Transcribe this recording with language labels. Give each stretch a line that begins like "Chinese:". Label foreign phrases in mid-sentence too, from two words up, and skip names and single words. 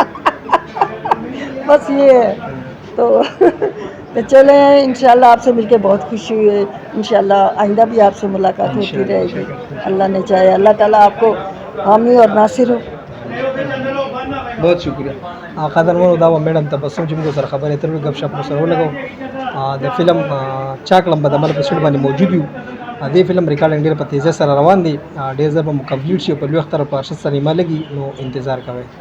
Urdu: بس یہ ہے. تو چلیں, انشاءاللہ آپ سے مل کے بہت خوشی ہوئی ہے. انشاءاللہ آئندہ بھی آپ سے ملاقات ہوتی رہے گی, اللہ نے چاہے. اللہ تعالیٰ آپ کو حامی اور ناصر ہو. بہت شکریہ.
Pashto: قدرمنو دا و میڈم تبسم چې موږ سره خبرې اترې غب شپ سره ولګو. د فلم چاکلم به د عمل په سټ باندې موجود یو. دې فلم ریکارډینګ ډېر په تیزه سره روان دی, ډېر ژر به مو کمپلیټ شي, په لوی اختر په ارشد سینما لګي, نو انتظار کوئ.